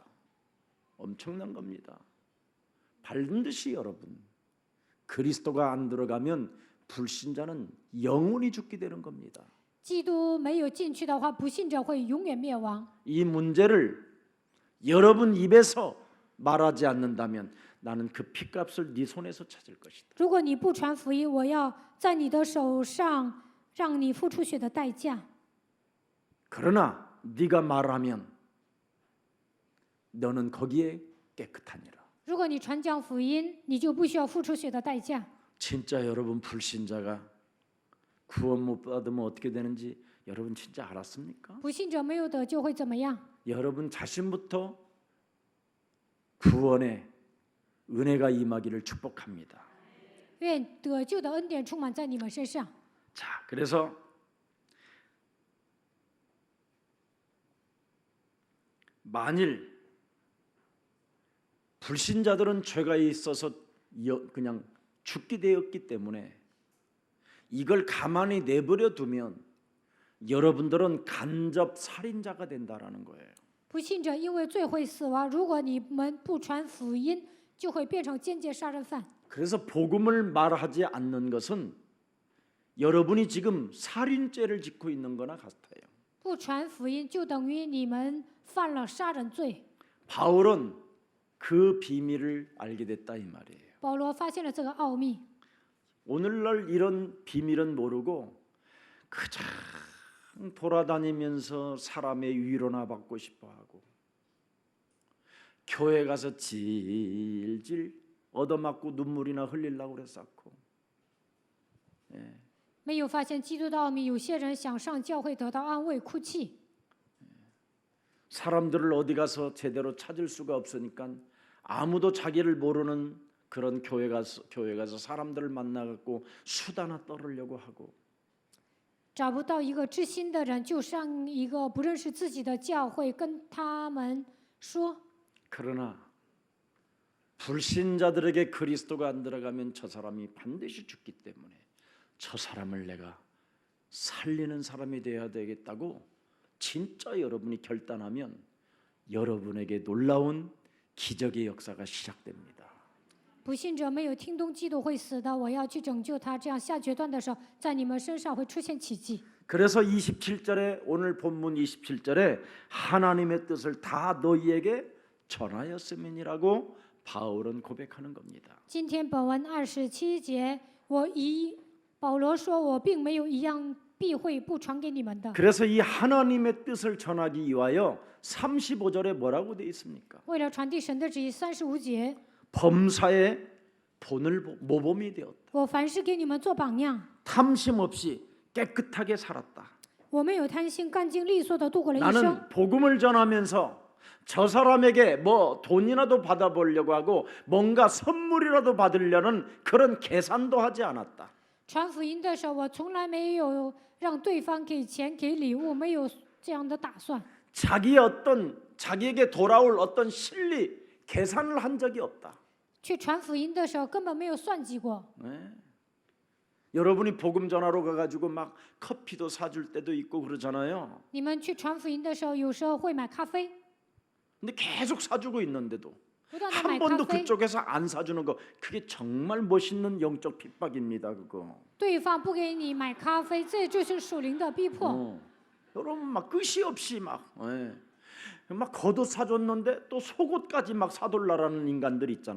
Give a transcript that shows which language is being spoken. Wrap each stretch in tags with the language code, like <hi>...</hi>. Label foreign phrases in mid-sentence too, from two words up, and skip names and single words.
<ko>엄청난 겁니다. 반드시 여러분 그리스도가 안 들어가면 불신자는 영원히 죽게 되는 겁니다.</ko> <zh>基督没有进去的话，不信者会永远灭亡。</zh> <ko>이 문제를 여러분 입에서 말하지 않는다면 나는 그 핏값을 네 손에서 찾을 것이다.</ko> <zh>如果你不传福音，我要在你的手上让你付出血的代价。</zh> <ko>그러나 네가 말하면 너는 거기에 깨끗하니라.</ko> <zh>如果你传讲福音，你就不需要付出血的代价。</zh> <ko>진짜 여러분 불신자가 구원 못 받으면 어떻게 되는지 여러분 진짜 알았습니까?</ko> <zh>不信者没有得救会怎么样？</zh> <ko>여러분 자신부터 구원의 은혜가 임하기를 축복합니다.</ko> <zh>愿得救的恩典充满在你们身上。</zh> <ko>자, 그래서 만일 불신자들은 죄가 있어서 그냥 죽게 되었기 때문에 이걸 가만히 내버려 두면 여러분들은 간접 살인자가 된다라는 거예요.</ko> <zh>不信者因为罪会死亡，如果你们不传福音，就会变成间接杀人犯。</zh> <ko>그래서 복음을 말하지 않는 것은 여러분이 지금 살인죄를 짓고 있는 거나 같아요.</ko> <zh>不传福音就等于你们犯了杀人罪。</zh> <ko>바울은 그 비밀을 알게 됐다 이 말이에요.</ko> <zh>保罗发现了这个奥秘。</zh> <ko>오늘날 이런 비밀은 모르고 그저 돌아다니면서 사람의 위로나 받고 싶어하고 교회 가서 질질 얻어맞고 눈물이나 흘리려고 그랬었고</ko> <zh>没有发现基督的奥秘，有些人想上教会得到安慰，哭泣。</zh> <ko>사람들을 어디 가서 제대로 찾을 수가 없으니까 아무도 자기를 모르는 그런 교회 가서 사람들을 만나갖고 수다나 떨으려고 하고</ko> <zh>找不到一个知心的人，就上一个不认识自己的教会，跟他们说。</zh> <ko>그러나 불신자들에게 그리스도가 안 들어가면 저 사람이 반드시 죽기 때문에 저 사람을 내가 살리는 사람이 되어야 되겠다고 진짜 여러분이 결단하면 여러분에게 놀라운 기적의 역사가 시작됩니다.</ko> <zh>不信者没有听懂基督会死的，我要去拯救他。这样下决断的时候，在你们身上会出现奇迹。</zh> <ko>그래서 27절에 오늘 본문 27절에 하나님의 뜻을 다 너희에게 전하였음이라고 바울은 고백하는 겁니다.</ko> <zh>今天本文27节，保罗说，我并没有一样避讳不传给你们的。</zh> <ko>그래서 이 하나님의 뜻을 전하기 위하여 35절에 뭐라고 되어 있습니까?</ko> <zh>为了传递神的旨意，35节，</zh> <ko>범사의 본을 모범이 되었다.</ko> <zh>我凡事给你们做榜样，</zh> <ko>탐심 없이 깨끗하게 살았다.</ko> <zh>我没有贪心，干净利索的度过了一生。</zh> <ko>나는 복음을 전하면서 저 사람에게 뭐 돈이라도 받아보려고 하고 뭔가 선물이라도 받으려는 그런 계산도 하지 않았다.</ko> <zh>传福音的时候，我从来没有让对方给钱、给礼物，没有这样的打算。</zh> <ko>자기에게 돌아올 어떤 실리 계산을 한 적이 없다.</ko> <zh>去传福音的时候，根本没有算计过。</zh> <ko>네. 여러분이 복음 전하러 가가지고 막 커피도 사줄 때도 있고 그러잖아요.</ko> <zh>你们去传福音的时候，有时候会买咖啡，</zh> <ko>근데 계속 사주고 있는데도</ko> <zh>不断的</zh> <ko>한</ko> <zh>买咖</zh> <ko>번도</ko> <zh>啡，</zh> <ko>그쪽에서 안 사주는 거 그게 정말 멋있는 영적 핍박입니다. 그거.</ko> <zh>对方不给你买咖啡，这就是属灵的逼迫。</zh> <ko>여러분 막 끝이 없이 막 겉옷 사줬는데 또 속옷까지 막 사돌라라는 인간들 있잖아.</ko>